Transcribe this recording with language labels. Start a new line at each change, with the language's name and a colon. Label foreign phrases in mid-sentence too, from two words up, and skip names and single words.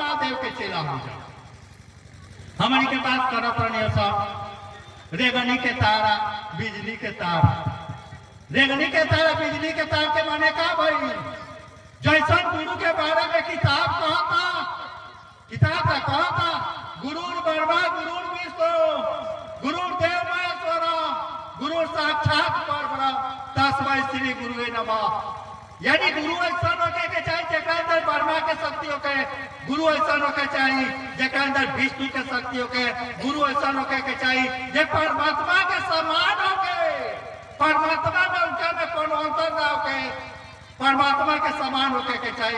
Bhojpuri: महादेव के चेला हो जाए हमारी के बात करत रहनी सब रेगनी के तारा बिजली के तारा रेंगनी के तार बिजली के तार के माने का भाई जैसन गुरु के बारे में किताब कहता
Sanskrit: गुरुर ब्रह्मा गुरुर विष्णु गुरुर देव महेश्वर गुरु साक्षात परब्रह्म तस्मै श्री गुरुवे नमः।
Bhojpuri: यानी गुरु ऐसा होके के चाहिए जेकरा अंदर ब्रह्मा के शक्ति होके, गुरु ऐसा होके चाहिए जेकरा अंदर विष्णु के शक्ति होके, गुरु ऐसा होके के चाहिए जे परमात्मा के समान होके, परमात्मा में उनका में कोनो अंतर ना होके, परमात्मा के समान होके के चाहिए।